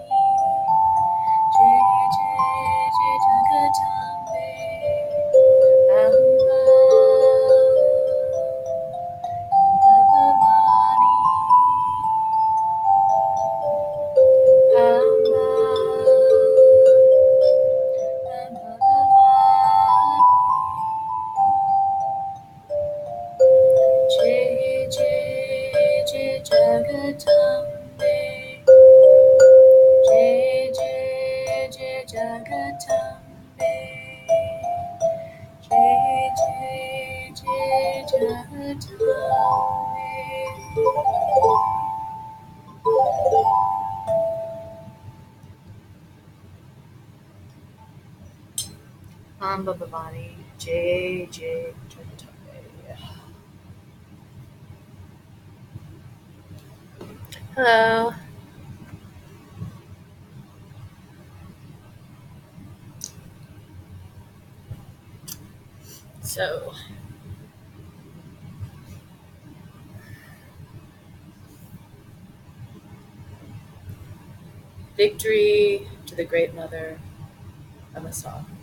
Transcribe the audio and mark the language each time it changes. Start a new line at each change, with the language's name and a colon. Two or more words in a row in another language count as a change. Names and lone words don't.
Hindi: जय जय जय जगदम्बे. अम्बा, अम्बा भवानी. अम्बा, अम्बा भवानी. जय जय जय जगदम्बे. जय जय जय जगदम्बे. जय जय जय जगदम्बे. अम्बा भवानी, जय जय जगदम्बे.
English: Hello. So, victory to the Great Mother of us all.